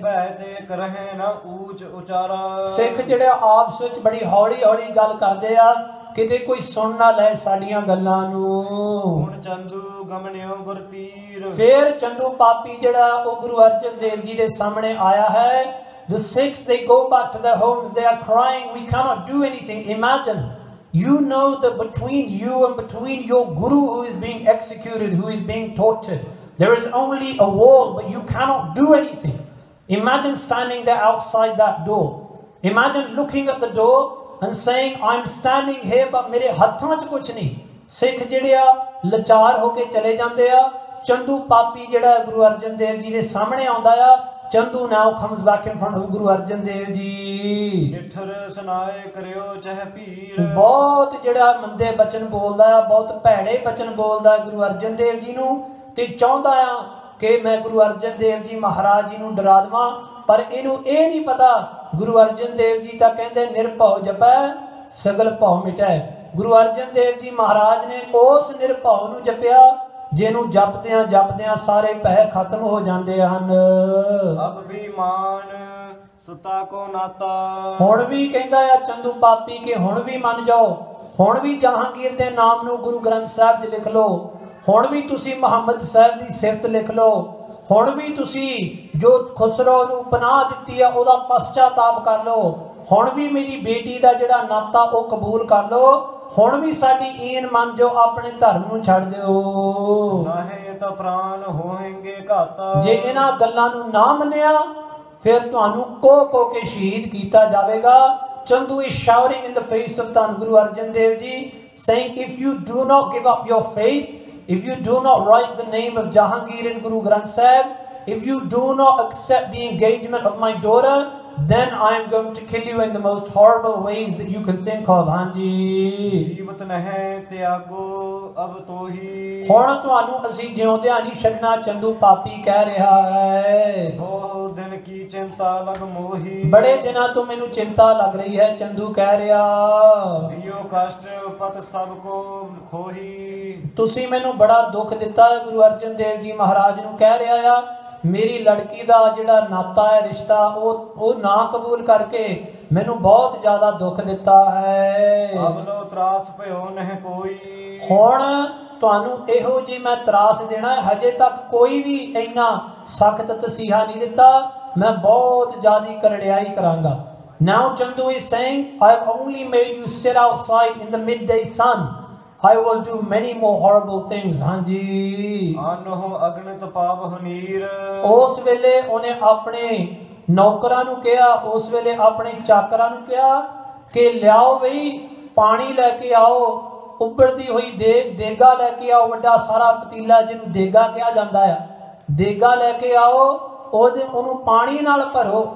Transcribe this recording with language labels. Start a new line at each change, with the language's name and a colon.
Punjabi: ਭੈ ਦੇਖ ਰਹੇ ਨਾ ਊਚ ਉਚਾਰਾ। ਸਿੱਖ ਜਿਹੜੇ ਆਪਸ ਵਿੱਚ ਬੜੀ ਹੌਲੀ ਹੌਲੀ ਗੱਲ ਕਰਦੇ ਆ, ਕਿਤੇ ਕੋਈ ਸੁਣ ਨਾ ਲੈ ਸਾਡੀਆਂ ਗੱਲਾਂ ਨੂੰ। ਹੁਣ ਚੰਦੂ ਗਮਨਿਓ ਗੁਰਤੀਰ। ਫਿਰ ਚੰਦੂ ਪਾਪੀ ਜਿਹੜਾ ਉਹ ਗੁਰੂ ਅਰਜਨ ਦੇਵ ਜੀ ਦੇ ਸਾਹਮਣੇ ਆਇਆ ਹੈ।
English: The Sikhs, they go back to their homes. They are crying, we cannot do anything. Imagine, you know that between you and between your guru who is being executed, who is being tortured, there is only a wall, but you cannot do anything. Imagine standing there outside that door. Imagine looking at the door and saying, I'm standing here, but
Punjabi: mere hathan ch kuch nahi. Sikh ਜਿਹੜੇ ਆ ਲਾਚਾਰ ਹੋ ਕੇ ਚਲੇ ਜਾਂਦੇ ਆ। ਚੰਦੂ ਪਾਪੀ ਜਿਹੜਾ ਗੁਰੂ ਅਰਜਨ ਦੇਵ ਜੀ ਦੇ ਸਾਹਮਣੇ ਆਉਂਦਾ ਆ।
English: Chandu now comes back in front of Guru Arjan Dev Ji.
Punjabi: ਨਿਠਰ ਸੁਨਾਏ ਕਰਿਓ ਚਹ ਭੀੜ। ਬਹੁਤ ਜਿਹੜਾ ਮੰਦੇ ਬਚਨ ਬੋਲਦਾ ਆ, ਬਹੁਤ ਭੈੜੇ ਬਚਨ ਬੋਲਦਾ ਗੁਰੂ ਅਰਜਨ ਦੇਵ ਜੀ ਨੂੰ, ਤੇ ਚਾਹੁੰਦਾ ਆ ਕਿ ਮੈਂ ਗੁਰੂ ਅਰਜਨ ਦੇਵ ਜੀ ਮਹਾਰਾਜ ਜੀ ਨੂੰ ਡਰਾ ਦੇਵਾਂ। ਪਰ ਇਹਨੂੰ ਇਹ ਨਹੀਂ ਪਤਾ, ਗੁਰੂ ਅਰਜਨ ਦੇਵ ਜੀ ਤਾਂ ਕਹਿੰਦੇ ਨਿਰਭਉ ਜਪੈ ਸਗਲ ਭਉ ਮਿਟੈ। ਗੁਰੂ ਅਰਜਨ ਦੇਵ ਜੀ ਮਹਾਰਾਜ ਨੇ ਉਸ ਨਿਰਭਉ ਨੂੰ ਜਪਿਆ ਜਿਹਨੂੰ ਜਪਦਿਆਂ ਜਪਦਿਆਂ ਸਾਰੇ ਭੈ ਖਤਮ ਹੋ ਜਾਂਦੇ ਹਨ। ਅਬ ਵੀ ਮਾਨ ਸੁਤਾ ਕੋ ਨਾਤਾ। ਹੁਣ ਵੀ ਕਹਿੰਦਾ ਆ ਚੰਦੂ ਪਾਪੀ ਕਿ ਹੁਣ ਵੀ ਮੰਨ ਜਾਓ, ਹੁਣ ਵੀ ਜਹਾਂਗੀਰ ਦੇ ਨਾਮ ਨੂੰ ਗੁਰੂ ਗ੍ਰੰਥ ਸਾਹਿਬ 'ਚ ਲਿਖ ਲਓ, ਹੁਣ ਵੀ ਤੁਸੀਂ ਮੁਹੰਮਦ ਸਾਹਿਬ ਦੀ ਸਿਫਤ ਲਿਖ ਲਓ, ਹੁਣ ਵੀ ਤੁਸੀਂ ਜੋ ਖੁਸਰੋ ਨੂੰ ਪਨਾਹ ਦਿੱਤੀ ਆ ਉਹਦਾ ਪਛਤਾਤਾਪ ਕਰ ਲਓ, ਹੁਣ ਵੀ ਮੇਰੀ ਬੇਟੀ ਦਾ ਜਿਹੜਾ ਨਾਤਾ ਉਹ ਕਬੂਲ ਕਰ ਲਓ, ਹੁਣ ਵੀ ਸਾਡੀ ਈਨ ਮੰਨ ਜੋ ਆਪਣੇ ਧਰਮ ਨੂੰ ਛੱਡ ਦਿਓ। ਨਾਹੇ ਤਾਂ ਪ੍ਰਾਨ ਹੋਣਗੇ ਘਾਤਾ। ਜੇ ਇਹਨਾਂ ਗੱਲਾਂ ਨੂੰ ਨਾ ਮੰਨਿਆ ਫਿਰ ਤੁਹਾਨੂੰ ਕੋ ਕੇ ਸ਼ਹੀਦ ਕੀਤਾ ਜਾਵੇਗਾ।
English: Chandu is shouting in the face of Dhan Guru Arjan Dev Ji, saying, if you do not give up your faith, if you do not write the name of Jahangir in Guru Granth Sahib, if you do not accept the engagement of my daughter, then I am going to kill you in the most horrible ways that you can think of.
Punjabi: Hanji ਜੀਵਤ ਨਹਿ ਤਿਆਗੋ ਅਬ ਤੋਹੀ। ਹੁਣ ਤੁਹਾਨੂੰ ਅਸੀਂ ਜਿਉਂਦਿਆਂ ਨਹੀਂ ਛੱਡਣਾ, ਚੰਦੂ ਪਾਪੀ ਕਹਿ ਰਿਹਾ ਹੈ। ਬਹੁ ਦਿਨ ਕੀ ਚਿੰਤਾ ਲਗ ਮੋਹੀ। ਬੜੇ ਦਿਨਾਂ ਤੋਂ ਮੈਨੂੰ ਚਿੰਤਾ ਲੱਗ ਰਹੀ ਹੈ, ਚੰਦੂ ਕਹਿ ਰਿਹਾ। ਦਿਓ ਕਸ਼ਟ ਪਤ ਸਭ ਕੋ ਖੋਹੀ। ਤੁਸੀਂ ਮੈਨੂੰ ਬੜਾ ਦੁੱਖ ਦਿੱਤਾ ਹੈ। ਗੁਰੂ ਅਰਜਨ ਦੇਵ ਜੀ ਮਹਾਰਾਜ ਨੂੰ ਕਹਿ ਰਿਹਾ ਆ, ਮੇਰੀ ਲੜਕੀ ਦਾ ਜਿਹੜਾ ਨਾਤਾ ਹੈ, ਰਿਸ਼ਤਾ, ਉਹ ਨਾ ਕਬੂਲ ਕਰਕੇ ਮੈਨੂੰ ਬਹੁਤ ਜ਼ਿਆਦਾ ਦੁੱਖ ਦਿੱਤਾ ਹੈ। ਅਬਲੋ ਤਰਾਸ ਭਇਓ ਨਹਿ ਕੋਈ। ਹੁਣ ਤੁਹਾਨੂੰ ਇਹੋ ਜੀ ਮੈਂ ਤਰਾਸ ਦੇਣਾ, ਹਜੇ ਤੱਕ ਕੋਈ ਵੀ ਇੰਨਾ ਸਖਤ ਤਸੀਹਾ ਨਹੀਂ ਦਿੱਤਾ, ਮੈਂ ਬਹੁਤ ਜ਼ਿਆਦਾ ਕਰੜਿਆਈ ਕਰਾਂਗਾ।
English: Now Chandu is saying, I have only made you sit outside in the midday sun. I will do many more horrible things.
Punjabi: ਹਾਂਜੀ ਆਨਹੁ ਅਗਨਿਤ ਪਾਪ ਹਨੀਰ। ਉਸ ਵੇਲੇ ਉਹਨੇ ਆਪਣੇ ਨੌਕਰਾਂ ਨੂੰ ਕਿਹਾ, ਉਸ ਵੇਲੇ ਆਪਣੇ ਚਾਕਰਾਂ ਨੂੰ ਕਿਹਾ ਕਿ ਲਿਆਓ ਬਈ ਪਾਣੀ ਲੈ ਕੇ ਆਓ, ਉੱਬਲਦੀ ਹੋਈ ਦੇਗਾ ਲੈ ਕੇ ਆਓ, ਵੱਡਾ ਸਾਰਾ ਪਤੀਲਾ ਜਿਹਨੂੰ ਦੇਗਾ ਕਿਹਾ ਜਾਂਦਾ ਆ, ਦੇਗਾ ਲੈ ਕੇ ਆਓ, ਉਹਨੂੰ ਪਾਣੀ ਨਾਲ ਭਰੋ।